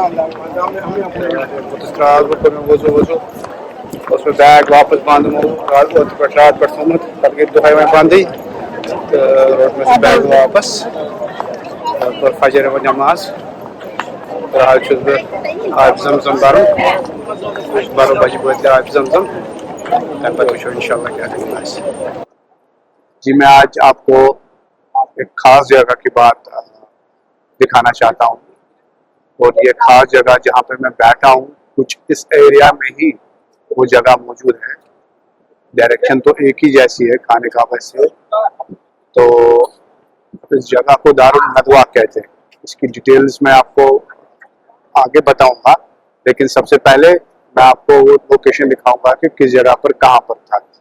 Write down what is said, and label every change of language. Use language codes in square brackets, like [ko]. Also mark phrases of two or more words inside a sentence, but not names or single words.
[ks] پوٚتُس درٛاس بہٕ کوٚر مےٚ وضوٗ اوس مےٚ بیگ واپَس بنٛد اوترٕ پٮ۪ٹھ راتہٕ پٮ۪ٹھ تھوٚمُت پَتہٕ گٔے دۄہَے وۄنۍ بنٛدٕے تہٕ روٚٹ مےٚ سُہ بیگ واپَس کوٚر فجر نٮ۪ماز تہٕ آز چھُس بہٕ آبِ زم زم بَرُن بَرو بَجہِ بٲتلہِ آبِ زم زم تَمہِ پَتہٕ وٕچھو [ar] اِنشاء اللہ [ks] کیا کرنا آسہِ [ur] جی میں آج آپ کو ایک خاص جگہ کی بات دکھانا چاہتا ہوں اور یہ خاص جگہ جہاں پہ میں بیٹھا ہوں کچھ اس ایریا میں ہی وہ جگہ موجود ہے ڈائریکشن تو ایک ہی جیسی ہے خانہ کعبہ سے تو اس جگہ کو دارالندوہ کہتے ہیں اس کی ڈیٹیلز میں آپ کو آگے بتاؤں گا لیکن سب سے پہلے میں آپ کو وہ لوکیشن دکھاؤں گا کہ کس جگہ پر کہاں پر تھا